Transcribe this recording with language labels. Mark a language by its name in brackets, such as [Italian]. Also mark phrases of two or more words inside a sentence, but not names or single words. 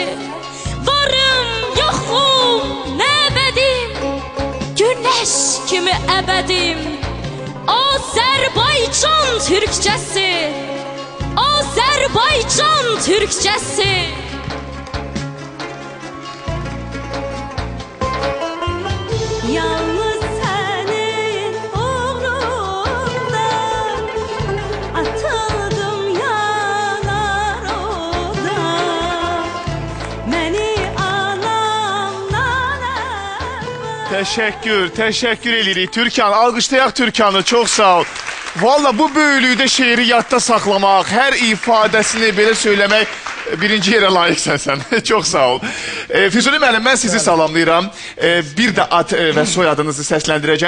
[Azerbaijani] Varım, yoxum, nə əbədim, günəş kimi əbədim. Azərbaycan türkçəsi, Azərbaycan türkçəsi. [Turkish] Yalnız senin uğrundan atıldım yanar oda. Beni anamdan [Azerbaijani] Teşekkür edirik. Türkan, alqışlayaq Türkanı. Çox sağ ol. Valla bu böyüklükdə şeiri yadda saxlamaq, hər ifadəsini belə söyləmək birinci yerə layiqsən sən. Çox sağ ol. Füzuli müəllim, mən sizi salamlayıram. Bir də ad və soyadınızı səsləndirəcəm.